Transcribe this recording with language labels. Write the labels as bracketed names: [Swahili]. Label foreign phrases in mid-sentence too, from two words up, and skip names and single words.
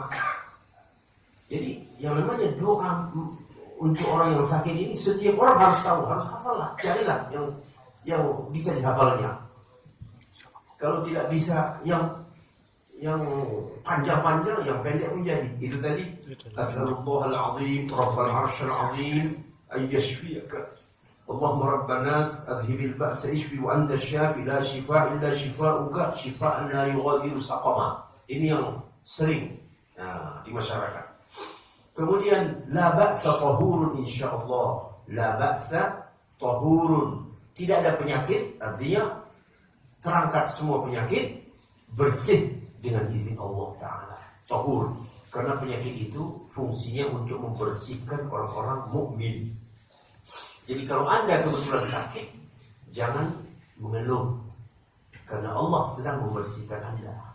[Indonesian] Jadi yang namanya doa untuk orang yang sakit ini setiap orang harus tahu, harus hafal lah, carilah yang bisa dihafalnya. Kalau tidak bisa yang panjang-panjang, yang pendek pun jadi. [Arabic] Itu tadi أستغفر الله العظيم رب العرش العظيم أن يشفيك اللهم رب الناس أذهب البأس اشف وأنت الشافي لا شفاء إلا شفاؤك شفاء لا يغادر سقما. [Indonesian] Ini yang sering di masyarakat. [Arabic] Kemudian لا بأس طهور إن شاء الله. لا بأس طهور. [Indonesian] Tidak ada penyakit, artinya terangkat semua penyakit, bersih dengan izin Allah Ta'ala. Tahur. Karena penyakit itu fungsinya untuk membersihkan orang-orang mukmin. Jadi kalau Anda kebetulan sakit, jangan mengeluh, karena Allah sedang membersihkan Anda.